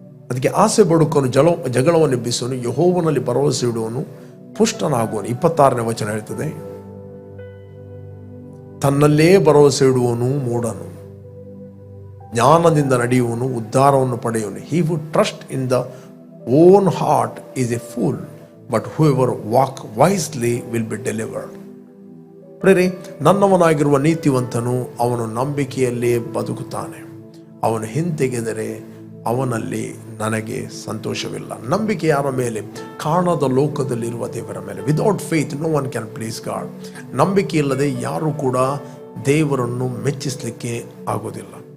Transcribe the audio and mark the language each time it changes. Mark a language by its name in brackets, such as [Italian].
[Kannada] ಅದಕ್ಕೆ ಆಸೆ ಬಡುಕನು ಜಗಳವನ್ನು ಎಬ್ಬಿಸುವನು, ಯೆಹೋವನಲ್ಲಿ ಭರವಸೆ ಇಡುವನು ಪುಷ್ಟನಾಗುವನು. 26ನೇ ವಚನ ಹೇಳ್ತದೆ, ತನ್ನಲ್ಲೇ ಭರವಸೆ ಇಡುವನು ಮೂಢನು, ಜ್ಞಾನದಿಂದ ನಡೆಯುವನು ಉದ್ಧಾರವನ್ನು ಪಡೆಯುವನು. [English] He who trusts in the own heart is a fool, but whoever walk wisely will be delivered. [Kannada] ಪ್ರೇರೆ, ನನ್ನವನಾಗಿರುವ ನೀತಿವಂತನು ಅವನು ನಂಬಿಕೆಯಲ್ಲೇ ಬದುಕುತ್ತಾನೆ. ಅವನು ಹಿಂತೆಗೆದರೆ ಅವನಲ್ಲಿ ನನಗೆ ಸಂತೋಷವಿಲ್ಲ. ನಂಬಿಕೆ ಯಾರ ಮೇಲೆ? ಕಾಣದ ಲೋಕದಲ್ಲಿರುವ ದೇವರ ಮೇಲೆ. [English] Without faith no one can please God. [Kannada] ನಂಬಿಕೆ ಇಲ್ಲದೆ ಯಾರು ಕೂಡ ದೇವರನ್ನು ಮೆಚ್ಚಿಸಲಿಕ್ಕೆ ಆಗೋದಿಲ್ಲ.